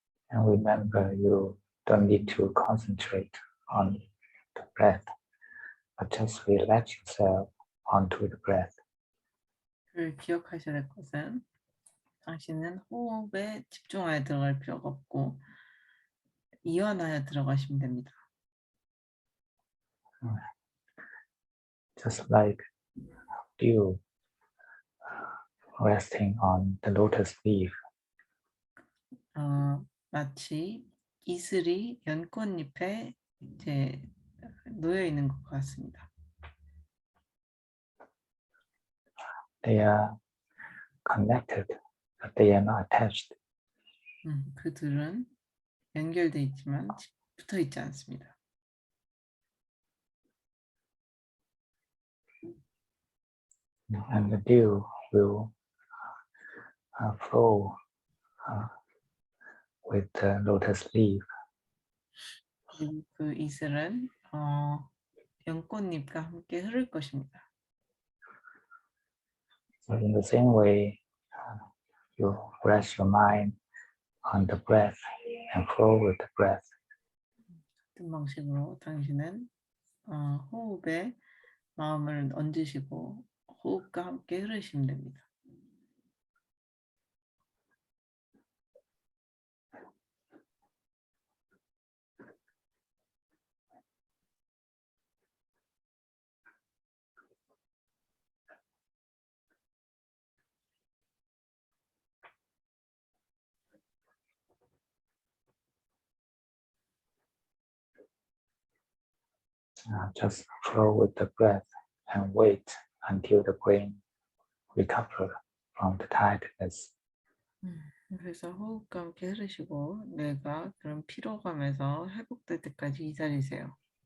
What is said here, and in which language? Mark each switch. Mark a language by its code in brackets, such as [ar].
[en] And remember, you don't need to concentrate on the breath, but just relax yourself onto the breath. [ko] 그 기억하셔야 될 것은 당신은 호흡에 집중하여 들어갈 필요가 없고 이완하여 들어가시면 됩니다. [en] Just like dew resting on the lotus leaf. [ko] 마치 이슬이 연꽃잎에 이제 놓여 있는 것 같습니다. [en] They are connected, but they are not attached. [ko] 그들은 연결돼 있지만 붙어 있지 않습니다. [en] And the dew will flow with the lotus leaf. [ko] 그리고 그 이슬은 연꽃잎과 함께 흐를 것입니다. [en] So in the same way, you rest your mind on the breath and flow with the breath. [ko] 같은 방식으로 당신은 호흡에 마음을 얹으시고 호흡과 함께 흐르시면 됩니다. [en] Just flow with the breath and wait until the brain recovers from the tiredness. [ko] 그래서 호흡과 함께 흐르시고 뇌가 그런 피로감에서 회복될 때까지 기다리세요.